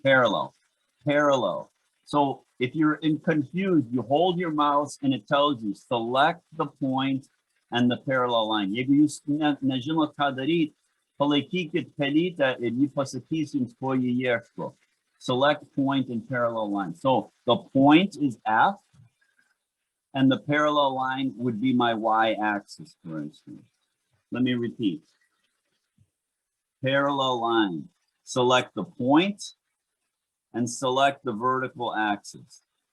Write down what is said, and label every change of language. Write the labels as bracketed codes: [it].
[en] Parallel. So if you're confused, you hold your mouse and it tells you select the point and the parallel line. [lt] Jeigu jūs nežinot ką daryt, palaikykit pelytę ir ji pasakys jums, ko ji ieško. [en] Select point and parallel line. So the point is F, and the parallel line would be my y-axis, for instance. Let me repeat. Parallel line. Select the point and select the vertical axis.